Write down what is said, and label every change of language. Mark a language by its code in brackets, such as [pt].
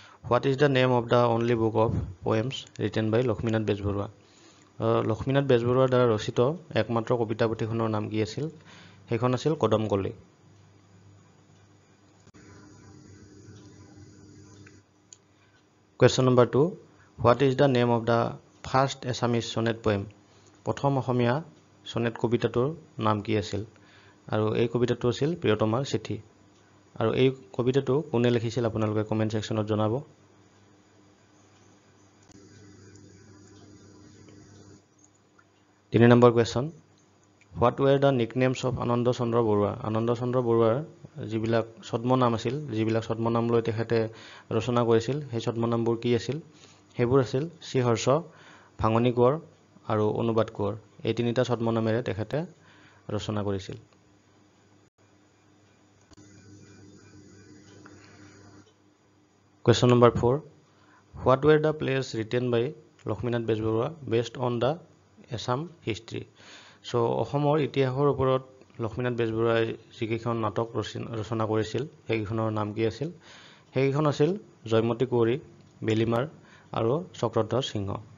[en] What is the name of the only book of poems written by Lakshminath Bezbaroa? [as] Lakshminath বেজবৰুৱাৰ দ্বাৰা ৰচিত একমাত্ৰ কবিতা পুথিখনৰ নাম কি আছিল? সেইখন আছিল কদমকলি। [en] Question number 2. What is the name of the first Assamese sonnet poem? [as] প্ৰথম অসমীয়া সনেট কবিতাটোৰ নাম কি আছিল? আৰু এই কবিতাটো আছিল প্ৰিয়তমাৰ চিঠি। আৰু এই কবিতাটো কোনে লিখিছিল আপোনালোকে কমেণ্ট ছেকশ্যনত জনাব। 3 number question, [en] What were the nicknames of Ananda Chandra Barua? [as] আনন্দ চন্দ্ৰ বৰুৱাৰ যিবিলাক ছদ্মনাম আছিল, যিবিলাক ছদ্মনাম লৈ তেখেতে ৰচনা কৰিছিল, সেই ছদ্মনামবোৰ কি আছিল? সেইবোৰ আছিল শ্ৰীহৰ্ষ, ভাঙনি কোঁৱৰ আৰু অনুবাদ কোঁৱৰ। এই তিনিটা ছদ্মনামেৰে তেখেতে ৰচনা কৰিছিল। [en] Question number 4. What were the plays written by Lakshminath Bezbaroa based on the Assam history? [as] So অসমৰ ইতিহাসৰ ওপৰত লক্ষ্মীনাথ বেজবৰুৱাই যিকেইখন নাটক ৰচনা কৰিছিল সেইকেইখনৰ নাম কি আছিল? সেইকেইখন আছিল জয়মতী কুঁৱৰী, বেলিমাৰ আৰু চক্ৰধ্বজ সিংহ।